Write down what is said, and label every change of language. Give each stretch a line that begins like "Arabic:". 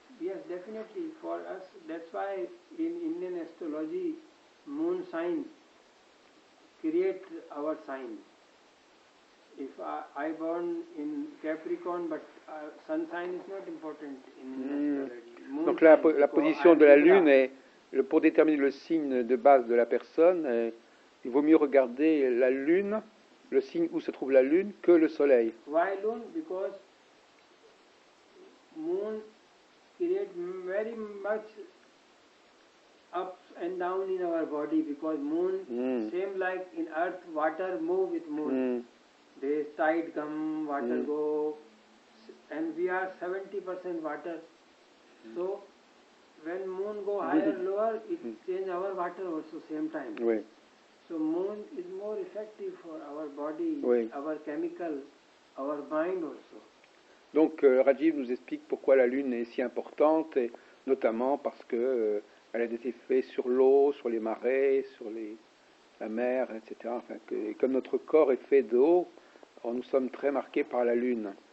English: Yes, definitely. For us, that's why in Indian astrology, moon sign create our sign. If I born in Capricorn, but sun sign is not important in astrology.
French: Donc la position de la Lune pour déterminer le signe de base de la personne, il vaut mieux regarder la Lune, le signe où se trouve la Lune, que le Soleil.
English: Why Lune? Because moon create very much ups and down in our body, because moon, same like in earth, water move with moon. There tide come, water go, and we are 70% water. So when moon go higher, lower, it change our water also same time.
French: Oui.
English: So moon is more effective for our body, our chemical, our mind also.
French: Donc Rajeev nous explique pourquoi la Lune est si importante, et notamment parce que elle a des effets sur l'eau, sur les marais, sur la mer, etc. Enfin, comme notre corps est fait d'eau, nous sommes très marqués par la Lune.